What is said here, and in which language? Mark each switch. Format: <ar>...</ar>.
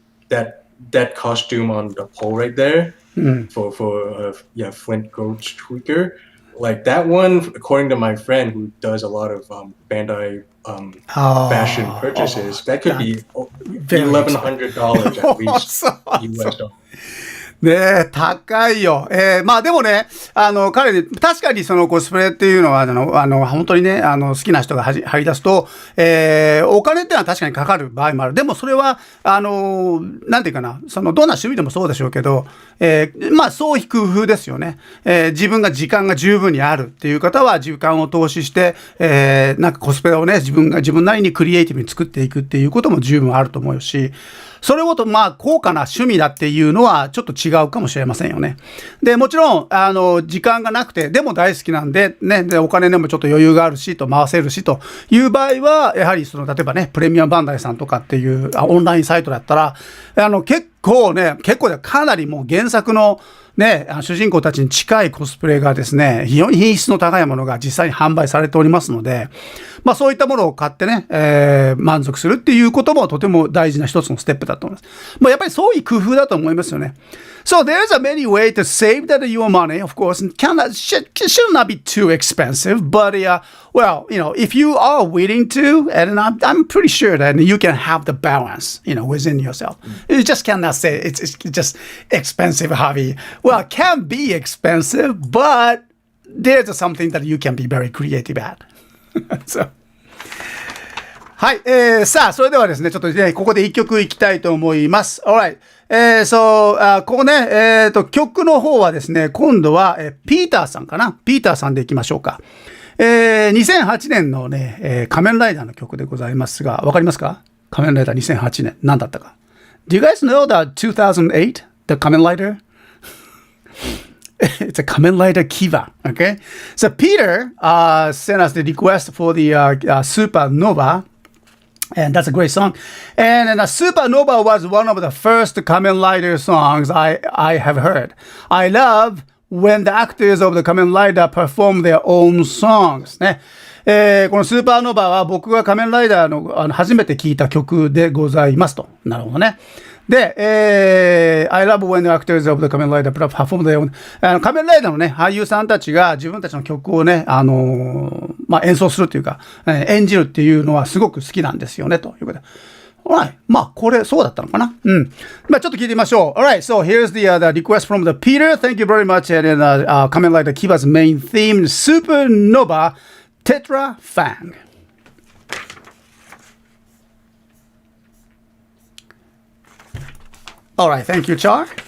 <en>Like that costume on the pole right there for Flint Ghost Tweaker. Like that one, according to my friend who does a lot of Bandai fashion purchases, that could be $1,100 at least US dollars.</en> <ja>ねえ、高いよ。まあでもね、彼ね、確かにそのコスプレっていうのは、本当にね、好きな人が入り出すと、お金ってのは確かにかかる場合もある。でもそれは、なんていうかな、どんな趣味でもそうでしょうけど、まあ、創意工夫ですよね。自分が時間が十分にあるっていう方は、時間を投資して、なんかコスプレをね、自分なりにクリエイティブに作っていくっていうことも十分あると思うし、それをと、まあ、高価な趣味だっていうのはちょっと違うかもしれませんよね。で、もちろん、時間がなくて、でも大好きなんで、ね、で、お金でもちょっと余裕があるし、と回せるし、という場合は、やはり例えばね、プレミアムバンダイさんとかっていうオンラインサイトだったら、結構かなりもう原作のね、主人公たちに近いコスプレがですね、非常に品質の高いものが実際に販売されておりますので、まあそういったものを買ってね、満足するっていうこともとても大事な一つのステップだと思います。まあやっぱりそういう工夫だと思いますよね。</ja> <en>So there's a many way to save your money, of course, and should not be too expensive, but well, if you are willing to, and I'm pretty sure that you can have the balance, within yourself. You just cannot say it's just expensive hobby. Well, it can be expensive, but there's something that you can be very creative at.</en> <ja>So. はい。さあ、それではですね、ちょっとね、ここで一曲いきたいと思います。</ja> <en>Alright.</en> <ja>ここね、曲の方はですね、今度は、ピーターさんかな。ピーターさんでいきましょうか。2008年のね、仮面ライダーの曲でございますが、わかりますか？仮面ライダー2008年。何だったか。</ja> <en>Do you guys know the 2008? The Kamen Rider? It's a Kamen Rider Kiva, okay? So Peter sent us the request for the Supernova, and that's a great song. And Supernova was one of the first Kamen Rider songs I have heard. I love when the actors of the Kamen Rider perform their own songs.</en> <ja>ね。このスーパーノヴァは僕が仮面ライダーの初めて聴いた曲でございますと。なるほどね。で、</ja> <en>I love when the actors of the 仮面ライダー perform their own</en> <ja>仮面ライダーのね、俳優さんたちが自分たちの曲をね、まあ、演奏するっていうか、演じるっていうのはすごく好きなんですよね、ということで。</ja> <en>Alright.</en> <ja>まあ、これ、そうだったのかな。うん。まあ、ちょっと聞いてみましょう。</ja> <en>Alright. So, here's the request from the Peter. Thank you very much. And Kamen Rider Kiva's main theme, Supernova Tetra Fang. Alright. Thank you, Char.</en>